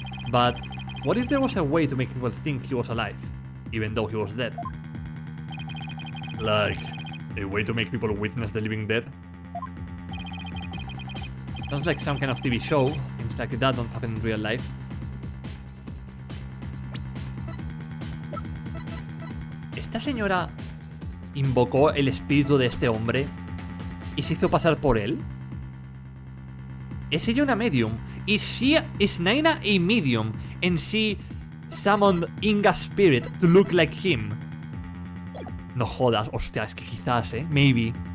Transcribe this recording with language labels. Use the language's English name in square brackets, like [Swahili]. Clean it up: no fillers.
[English] But what if there was a way to make people think he was alive, even though he was dead? Like, a way to make people witness the living dead? Sounds like some kind of TV show. Things like that don't happen in real life. [Spanish] ¿Esta señora invocó el espíritu de este hombre y se hizo pasar por él? ¿Es ella una medium? [English] Is Naina a medium and she summoned Inga's spirit to look like him? [Spanish] No jodas, hostia, es que quizás, [English] maybe.